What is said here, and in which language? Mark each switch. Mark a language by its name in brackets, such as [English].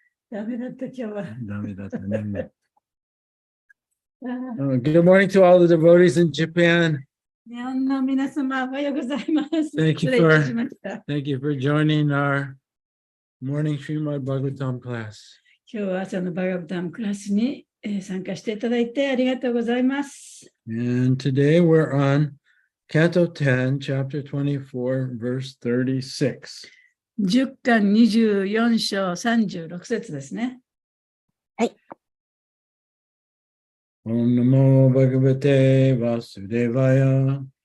[English] Good morning to all the devotees in Japan. Thank you for joining our morning Srimad Bhagavatam class. [Japanese] 今日は朝のバガバタムクラスに参加していただいてありがとうございます。 [English] And today we're on Canto 10, Chapter 24, verse 36. [Japanese] 10巻24章36節ですね。はい。 [Sanskrit] Om Namo Bhagavate Vasudevaya.